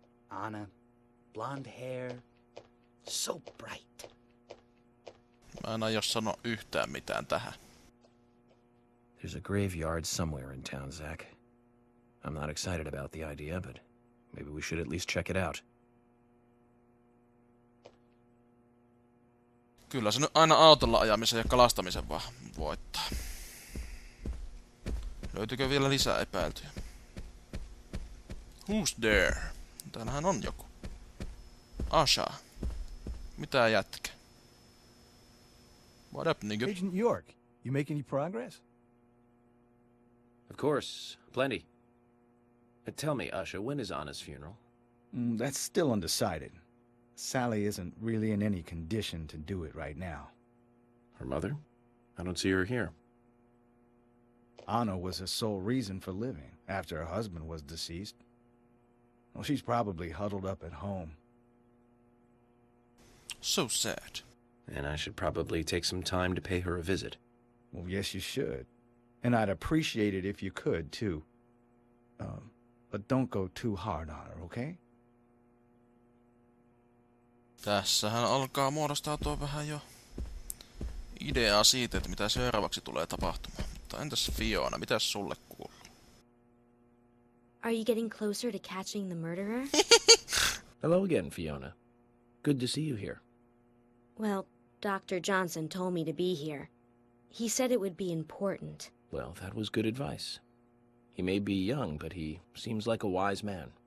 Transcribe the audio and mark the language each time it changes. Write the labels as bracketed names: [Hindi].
[English] Anna, blonde hair, so bright. [Finnish] Mä en aio sanoa yhtään mitään tähän. [English] There's a graveyard somewhere in town, Zach. I'm not excited about the idea, but maybe we should at least check it out. [Finnish] Kyllä se nyt aina autolla ajamisen ja kalastamisen vaan voittaa. Löytyykö vielä lisää epäiltyjä? [English] Who's there? [Finnish] Täällähän on joku. Asha. Mitä jätkä? [English] What up, nigga? Agent York, you make any progress? Of course, plenty. Tell me, Usha, when is Anna's funeral? That's still undecided. Sally isn't really in any condition to do it right now. Her mother? I don't see her here. Anna was her sole reason for living after her husband was deceased. Well, she's probably huddled up at home. So sad. And I should probably take some time to pay her a visit. Well, yes, you should. And I'd appreciate it if you could, too. But don't go too hard on her, okay? [Finnish] Tässähän alkaa muodostautua vähän jo ideaa siitä, että mitä seuraavaksi tulee tapahtumaan. Mutta entäs Fiona, mitäs sulle kuuluu? [English] Are you getting closer to catching the murderer? Hello again, Fiona. Good to see you here. Well, Dr. Johnson told me to be here. He said it would be important. Well, that was good advice. He may be young, but he seems like a wise man.